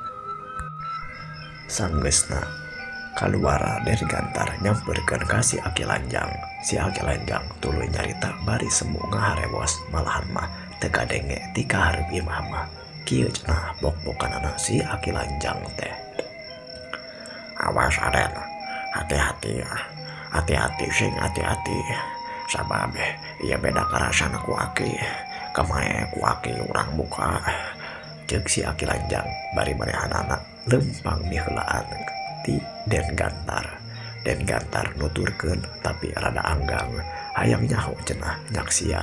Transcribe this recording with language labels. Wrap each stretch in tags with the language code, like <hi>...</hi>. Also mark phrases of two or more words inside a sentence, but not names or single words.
<su>Sanggeusna kaluar Den Gantar nyamperkeun ka si Aki Lanjang. Si Aki Lanjang tuluy nyarita bari semu ngaharewos, malahan mah teu kadenge ti ka hareup imah mah. Kieu cenah bok-bokanana si Aki Lanjang teh. Awas Raden, hati-hati ya. Hati-hati sing hati-hati. Sabab ieu beda karasana ku Aki. Kamae ku Aki urang buka. Ceuk si Aki Lanjang bari manehanana lempang diheulaan ti Den Gantar. Den Gantar nuturkeun tapi rada anggang, hayang nyaho cenah nyaksian.</su>